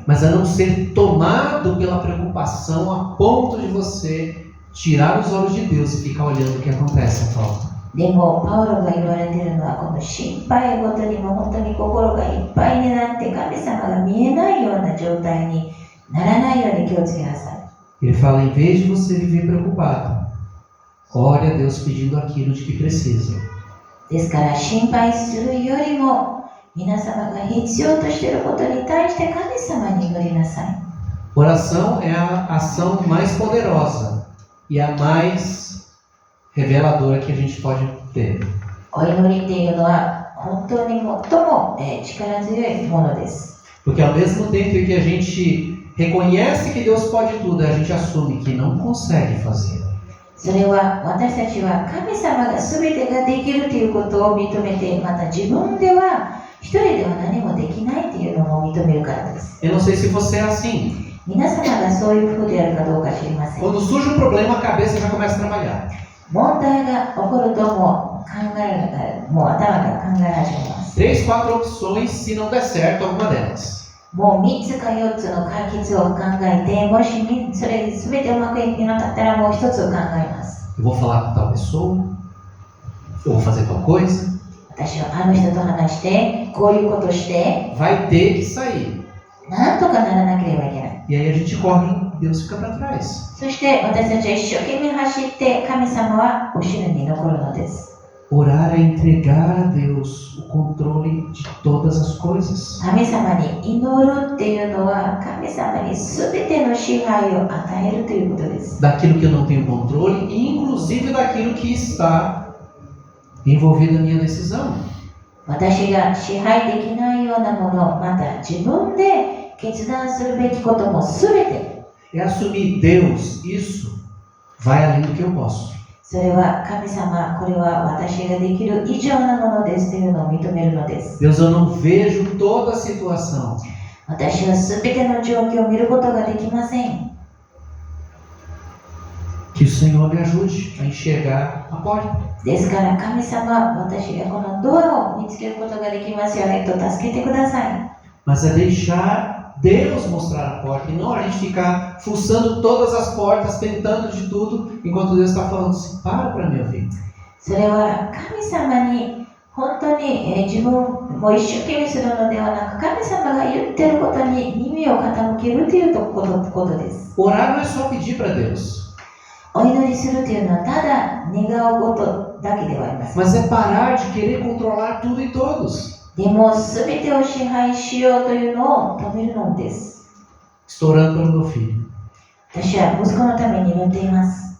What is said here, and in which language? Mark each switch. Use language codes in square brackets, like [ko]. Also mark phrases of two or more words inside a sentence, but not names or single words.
[pt] Mas é não ser tomado pela preocupação a ponto de você tirar os olhos de Deus e ficar olhando o que acontece à volta. [ja] でもパウロが言われているのはこの心配ごとにも本当に心がいっぱいになって神様が見えないような状態にならないように気をつけなさい。 [pt] Ele fala: em vez de você viver preocupado, ore a Deus pedindo aquilo de que precisa. [ja] ですから心配するよりも皆様が必要としていることに対して神様に祈りなさい。 [pt] Oração é a ação mais poderosa e a mais reveladora que a gente pode ter. [ja] お祈りっていうのは本当に最も力強いものです。 [pt] Porque ao mesmo tempo que a gente reconhece que Deus pode tudo, a gente assume que não consegue fazer. [ja] それは私たちは神様が全てができるということを認めて、また自分では一人では何もできないというのを認めるからです。 [pt] Eu não sei se você é assim. [ja] 皆様がそういう風であるかどうか知りません。 [pt] Quando surge um problema, a cabeça já começa a trabalhar. [ja] 問題が起こるともう頭が考え始めます。 [pt] 3, 4 opções se não der certo alguma delas. [ja] もう3つか4つの解決を考えて、もしそれ全てうまくいかなかったらもう1つを考えます。 [pt] Eu vou falar com tal pessoa, eu vou fazer tal coisa. [ja] 私はあの人と話して、こういうことして、 [pt] Vai ter que sair. [ja] なんとかならなければいけない。 [pt] E aí a gente corre e Deus fica para trás. [ja] そして私たちは一生懸命走って神様は後ろに残るのです。 [pt] Orar é entregar a Deus o controle de todas as coisas. [ja] 神様に祈るっていうのは神様に全ての支配を与えるということです。 [pt] Daquilo que eu não tenho controle e inclusive daquilo que está envolvido na minha decisão. [ja] 私が支配できないようなもの、また自分で決断するべきこともすべて、 [pt] É assumir Deus, isso vai além do que eu posso. [ja] それは神様、これは私ができる以上なものですというのを認めるのです。 [pt] Deus, eu não vejo toda a situação. [ja] 私はすべての状況を見ることができません。 [pt] Que o Senhor me ajude a enxergar a porta. [ja] ですから神様、私がこのドアを見つけることができますようにと助けてください。 [pt] Mas é deixar Deus mostrar a porta e não a gente ficar fuçando todas as portas, tentando de tudo, enquanto Deus está falando assim, para me ouvir. [ja] それは神様に本当に自分も一生懸命するのではなく、神様が言っていることに耳を傾けるということです。 [pt] Orar não é só pedir para Deus, [ja] お祈りするというのはただ願うことだけではありません。 [pt] mas é parar de querer controlar tudo e todos. [ja] でも全てを支配しようというのを止めるのです。 [pt] Estou orando pelo meu filho. [ja] 私は息子のために祈っています。